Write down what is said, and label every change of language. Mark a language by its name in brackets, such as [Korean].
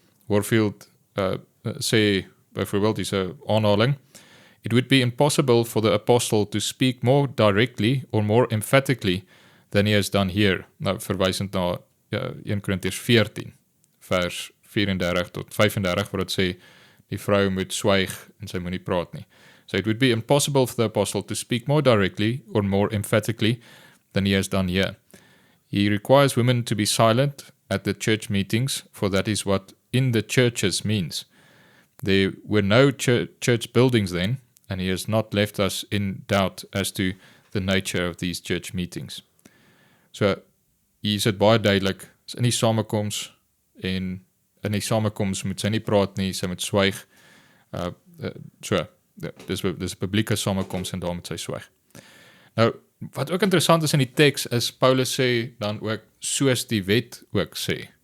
[Afrikaans] Warfield sê, byvoorbeeld, dis 'n aanhaling, [English] "It would be impossible for the apostle to speak more directly or more emphatically than he has done here." [Afrikaans] Nou, verwysend na 1 Korintiërs 14, vers 34 tot 35, waar dit sê, die vrou moet swyg en sy moet nie praat nie. [English] So it would be impossible for the apostle to speak more directly or more emphatically than he has done here. He requires women to be silent at the church meetings, for that is what in the churches means. There were no church buildings then, and he has not left us in doubt as to the nature of these church meetings. [Afrikaans] So, hier is dit baie duidelik, is in die samekoms, en in die samekoms moet sy nie praat nie, sy moet swyg. Dis 'n publieke samekoms en daar moet sy swyg. Nou, wat ook interessant is in die teks, is Paulus sê dan ook, soos die wet ook sê.